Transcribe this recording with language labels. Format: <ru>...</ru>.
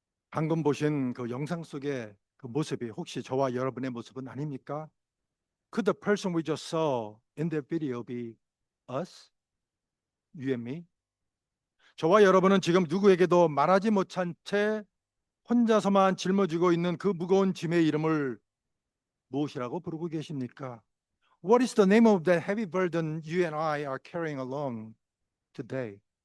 <ko>방금 보신 그 영상 속의 그 모습이 혹시 저와 여러분의 모습은 아닙니까?</ko> <en>Could the person we just saw in the video be us? You and me?</en> <ko>저와 여러분은 지금 누구에게도 말하지 못한 채 혼자서만 짊어지고 있는 그 무거운 짐의 이름을 무엇이라고 부르고 계십니까?</ko> <en>What is the name of that heavy burden you and I are carrying along today?</en>